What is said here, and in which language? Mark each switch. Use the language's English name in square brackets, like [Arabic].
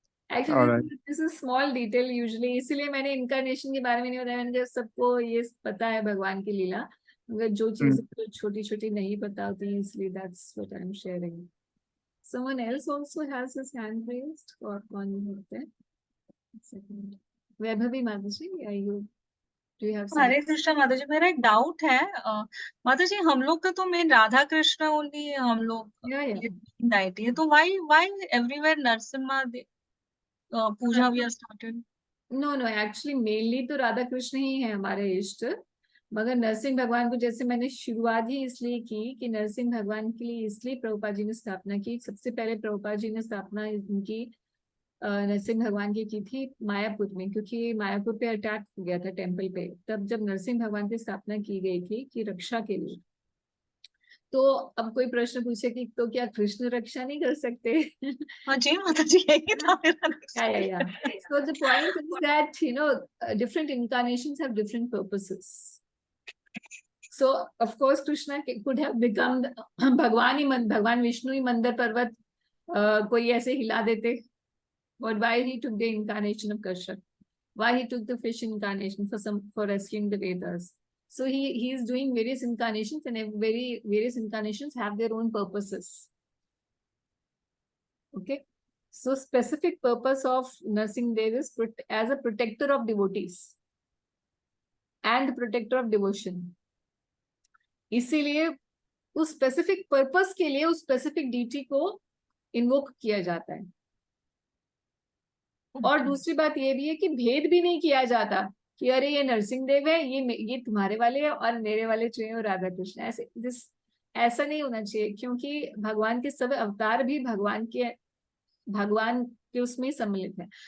[English] Actually, this is small detail usually, [Hindi] इसलिए मैंने incarnation के बारे में नहीं बताया. मैंने कहा सबको ये पता है भगवान की लीला, मगर जो चीजें छोटी छोटी नहीं पता होती, इसलिए [English] that's what I'm sharing. Someone else also has his hand raised, [Hindi] और कौन होते हैं? [English] Second. [Hindi] वैभवी माताजी, [English] do you have some? [Hindi] हरे कृष्णा माता जी, मेरा एक डाउट है. माता जी, हम लोग का तो मेन राधा कृष्ण ओनली हम लोग डाइटी है, तो [English] Why everywhere Narasimha puja we are started? [Hindi] No actually mainly तो राधा कृष्ण ही है हमारे इष्ट, मगर नरसिंह भगवान को जैसे मैंने शुरुआत ही इसलिए की कि नरसिंह भगवान के लिए इसलिए प्रभुपाद जी ने स्थापना की. सबसे पहले प्रभुपाद जी ने स्थापना उनकी नरसिंह भगवान की थी मायापुर में, क्योंकि मायापुर पे अटैक हो गया था टेम्पल पे, तब जब नरसिंह भगवान की स्थापना की गई थी कि रक्षा के लिए। तो अब कोई प्रश्न पूछे कि तो क्या कृष्ण रक्षा नहीं कर सकते? हाँ जी माता जी, यही था मेरा [English] yeah. So the point is that, you know, different incarnations have different purposes. So of course Krishna could have become [Hindi] भगवान विष्णु ही मंदर पर्वत कोई ऐसे हिला देते, [English] but why he took the incarnation of Kashyap, why he took the fish incarnation for rescuing the Vedas. So he is doing various incarnations, and various incarnations have their own purposes. Okay, so specific purpose of Narsingh Dev is as a protector of devotees and protector of devotion. [Hindi] इसीलिए उस specific purpose के लिए उस specific DT को invoke किया जाता है। और दूसरी बात ये भी है कि भेद भी नहीं किया जाता कि अरे ये नरसिंह देव है, ये तुम्हारे वाले है और मेरे वाले जो है राधा कृष्ण, ऐसा नहीं होना चाहिए, क्योंकि भगवान के सब अवतार भी भगवान के उसमें सम्मिलित है।